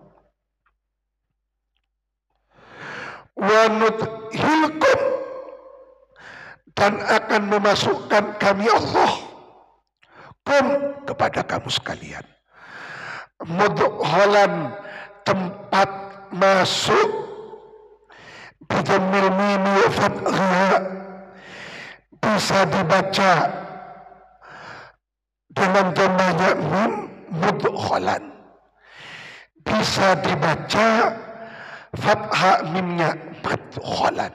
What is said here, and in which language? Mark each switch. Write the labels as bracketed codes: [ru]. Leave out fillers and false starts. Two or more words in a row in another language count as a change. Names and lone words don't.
[ar] وندخلكم, [id] dan akan memasukkan kami Allah kum kepada kamu sekalian, mudkhalan, tempat masuk, [ar] بضم الميم وفتحها, [id] bisa dibaca dengan jamanya mim, mudkhalan, bisa dibaca fathha mimnya madkhalan.